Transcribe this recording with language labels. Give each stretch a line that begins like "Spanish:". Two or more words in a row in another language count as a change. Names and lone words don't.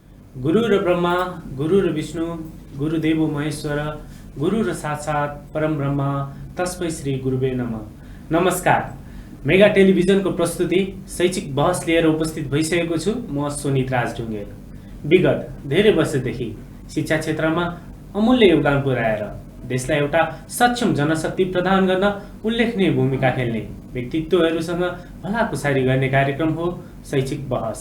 Sanskrit: गुरु र ब्रह्मा, गुरु र विष्णु, गुरुदेवो महेश्वर, गुरु र साक्षात् परम ब्रह्म, तस्मै श्री गुरुवे नमः।
Nepali: नमस्कार, मेगा टेलिभिजनको प्रस्तुति शैक्षिक बहस लिएर उपस्थित भइसकेको छु। म सुनित राज ढुङ्गेल। विगत धेरै वर्षदेखि शिक्षा क्षेत्रमा अमूल्य योगदान पुर्याएर देशलाई एउटा सक्षम जनशक्ति प्रदान गर्न उल्लेखनीय भूमिका खेल्ने व्यक्तित्वहरूसँग भलाकुसारी गर्ने कार्यक्रम हो शैक्षिक बहस।